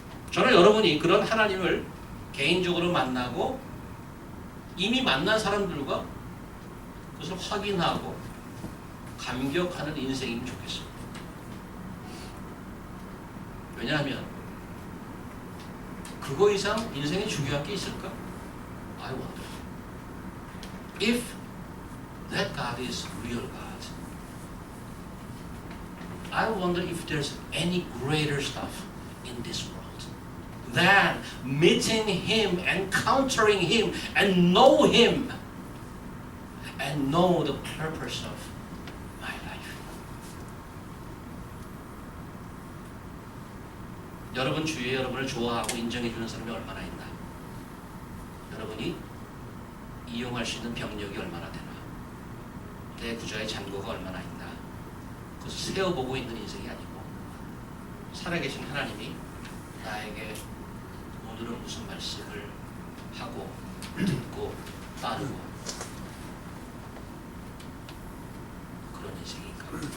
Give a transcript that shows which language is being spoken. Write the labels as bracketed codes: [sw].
[ko] 저는 여러분이 그런 하나님을 개인적으로 만나고 이미 만난 사람들과 그것을 확인하고 감격하는 인생이면 좋겠습니다. 왜냐하면 그거 이상 인생에 중요한 게 있을까? [en] I wonder. If that God is real God, I wonder if there's any greater stuff in this world than meeting Him, encountering Him, and know Him, and know the purpose of my life. [ko] 여러분 주위에 여러분을 좋아하고 인정해주는 사람이 얼마나 있나? 여러분이 이용할 수 있는 병력이 얼마나 되나? 내 구좌의 잔고가 얼마나 있나? 그것을 세어보고 있는 인생이 아니고 살아계신 하나님이 나에게 오늘은 무슨 말씀을 하고 듣고 따르고 그런 인생인가?